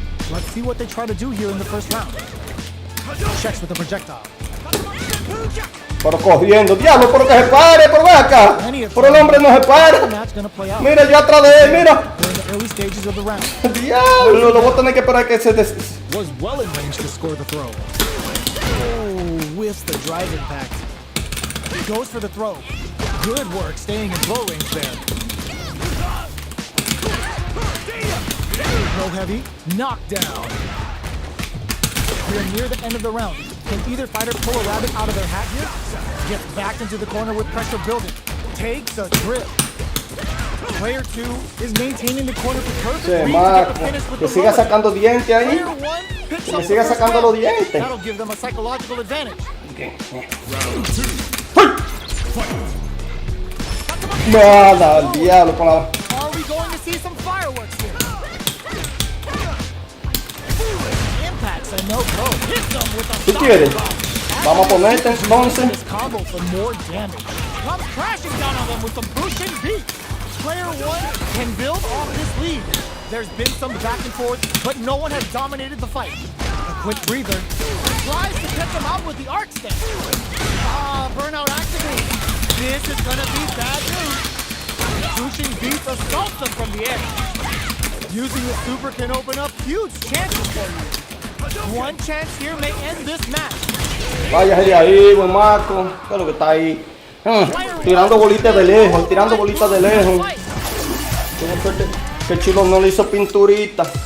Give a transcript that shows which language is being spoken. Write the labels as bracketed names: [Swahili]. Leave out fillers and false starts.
[English] Let's see what they try to do here in the first round. Checks with the projectile. [Spanish] Pero corriendo, diablo, pero que se pare, por acá. Pero el hombre no se para. Mira, yo atrás de él, mira. [English] Early stages of the round. [Spanish] Diablo, lo voy a tener que esperar que se [English] Was well in range to score the throw. Oh, whiffs the drive impact. Goes for the throw. Good work staying in throw range there. Throw heavy, knockdown. We are near the end of the round. Can either fighter pull a rabbit out of their hat here? Gets back into the corner with pressure building. Takes a grip. Player 2 is maintaining the corner for perfect. [Spanish] Che, Marco, que siga sacando dientes ahí. Que me siga sacando los dientes. [English] That'll give them a psychological advantage. [Spanish] Nada, el diablo con la... [English] Are we going to see some fireworks here? Impacts a no-go. Hits them with a [Spanish] ¿Qué quieres? Vamos a ponerte entonces. [English] this combo for more damage. Comes crashing down on them with some pushing beat. Player 1 can build off this lead. There's been some back and forth, but no one has dominated the fight. A quick breather. Tries to catch him out with the arc stance. Ah, burnout activated. This is gonna be bad news. Pushing beats assaults them from the air. Using the super can open up huge chances for you. One chance here may end this match. [Spanish] Váyase de ahí, buen Marco. ¿Qué es lo que está ahí? Tirando bolitas de lejos, tirando bolitas de lejos. Tengo suerte que el chulo no le hizo pinturita.